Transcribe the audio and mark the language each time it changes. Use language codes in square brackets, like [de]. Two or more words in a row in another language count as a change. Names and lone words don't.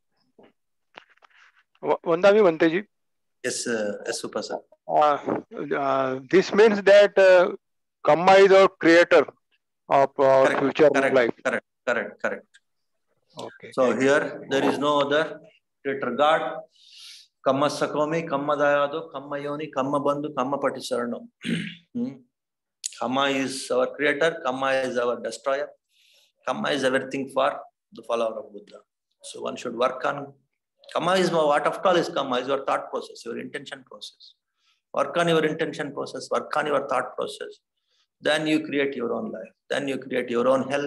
[pi] Vandami Bante ji. [en] Yes, yes, super, sir. This means that karma is our creator of our future life. Correct. Okay. So here there is no other creator God. [pi] Kamma Sakomi, Kamma Dayado, Kamma Yoni, Kamma Bandhu, Kamma Patisarno. [en] Kamma is our creator, Kamma is our destroyer, Kamma is everything for the follower of Buddha. So one should work on Kamma is what after all is Kamma is your thought process, your intention process. Work on your intention process, work on your thought process. Then you create your own life. Then you create your own hell.